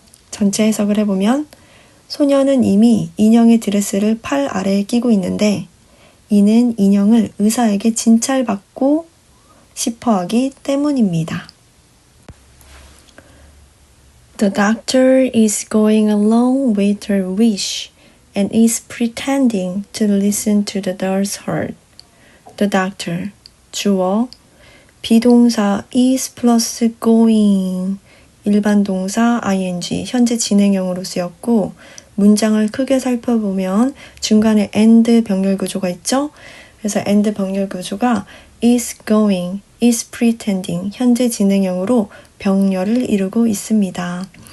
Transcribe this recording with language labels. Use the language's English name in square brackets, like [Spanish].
[Korean] 전체 해석을 해보면 소녀는 이미 인형의 드레스를 팔 아래에 끼고 있는데 이는 인형을 의사에게 진찰받고 싶어하기 때문입니다. [English] The doctor is going along with her wish and is pretending to listen to the doll's heart. The doctor, [Korean] 주어, 비동사 is 플러스 going, 일반 동사 ing, 현재 진행형으로 쓰였고 문장을 크게 살펴보면 중간에 and 병렬 구조가 있죠. 그래서 and 병렬 구조가 [English] is going, is pretending, [Korean] 현재 진행형으로 병렬을 이루고 있습니다.